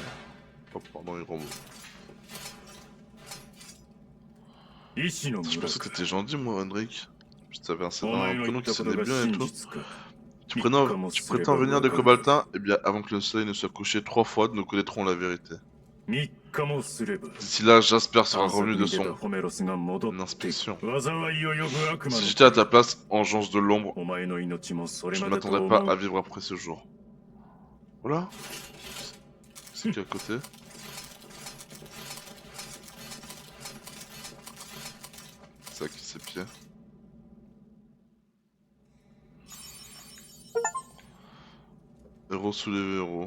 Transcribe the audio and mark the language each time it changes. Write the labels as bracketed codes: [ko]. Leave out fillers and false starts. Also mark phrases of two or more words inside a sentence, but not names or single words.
[fr] Oh pardon, il remonte. Je pensais que t'étais gentil moi, Henrik. Je t'avais un prénom qui sonnait bien et tout. Tu prétends venir de Cobaltin? Eh bien, avant que le soleil ne soit couché 3 fois, nous connaîtrons la vérité. [ja] 3 日もすれば [fr] D'ici là, Jasper sera [ja] 探索 [fr] revenu de [ja] に出た [fr] son [ja] ホメロスが戻って [fr] inspection. [ja] 災いを呼ぶ悪魔 [fr] Si [ja] の [fr] j'étais à ta place, engeance de l'ombre, [ja] お前の命もそれ [fr] je ne [ja] までと [fr] m'attendrais pas [ja] 思 [fr] à [ja] う [fr] vivre après ce jour. Voilà. C'est qui à côté? C'est à qui ses pieds? Héros soulevé héros.